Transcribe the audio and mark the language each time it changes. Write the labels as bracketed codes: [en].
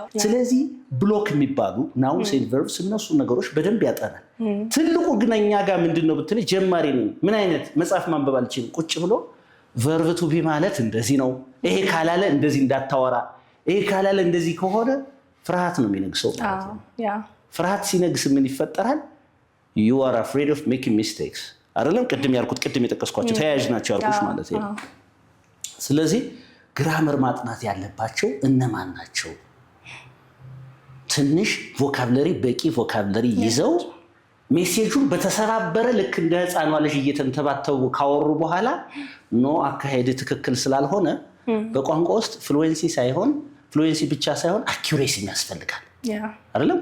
[am] ስለዚህ ብሎክ የሚባሉ ናውንስ ኤንድ ቨርብስ እነሱ ነገሮች በደንብ ያጠናል። ትልቁ ግን እኛ ጋር ምንድነው ብትል ጀማሪ ነኝ፣ ምን አይነት መጽሐፍ ማንበብ አልችልም። ቁጭ ብሎ ቨርብ ቱ ቢ ማለት እንደዚህ ነው፣ ይሄ ካላለ እንደዚህ እንዳታወራ፣ ይሄ ካላለ እንደዚህ ከሆነ ፍርሃት ነው የሚነግሰው ማለት ነው። ፍርሃት ሲነግስ ምን ይፈጠራል? [en] you are afraid of making mistakes አይደለም? [am] ቅድም የጠቀስኳቸው ተያያዥ ናቸው ያልኩሽ ማለት ነው። ስለዚህ ግራመር ማጥናት ያለባቸው እነማን ናቸው? ትንሽ ቮካብለሪ በቂ ቮካብለሪ ይዘው ሜሴጁን በተሰባበረ ልክ እንደ ህፃኗ ልጅ እየተንተባተቡ ካወሩ በኋላ ኖ አካሄድ ትክክል ስላልሆነ በቋንቋ ውስጥ ፍሉዌንሲ ብቻ ሳይሆን አኪዩሬሲ ያስፈልጋል አይደለም?